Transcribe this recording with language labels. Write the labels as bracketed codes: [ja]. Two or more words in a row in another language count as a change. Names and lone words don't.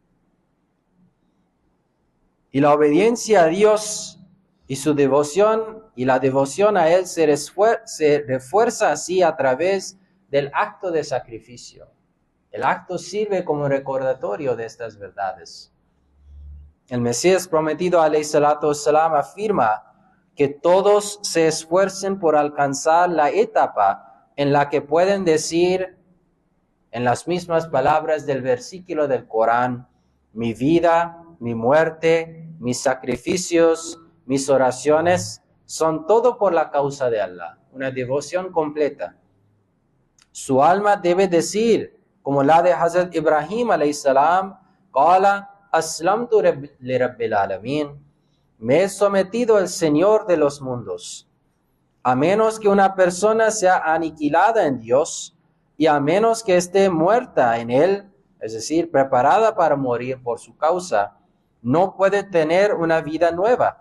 [es] Y la obediencia a Dios y su devoción y la devoción a Él se refuerza así a través del acto de sacrificio. El acto sirve como recordatorio de estas verdades. El Mesías prometido, [ar] عليه الصلاة والسلام, [es] afirma que todos se esfuercen por alcanzar la etapa en la que pueden decir, en las mismas palabras del versículo del Corán, mi vida, mi muerte, mis sacrificios, mis oraciones, son todo por la causa de Allah, una devoción completa. Su alma debe decir, como la de Hazrat Ibrahim [ar] عليه السلام, قال أسلمت لرب العالمين, [es] me he sometido al Señor de los mundos. A menos que una persona sea aniquilada en Dios y a menos que esté muerta en Él, es decir, preparada para morir por su causa, no puede tener una vida nueva.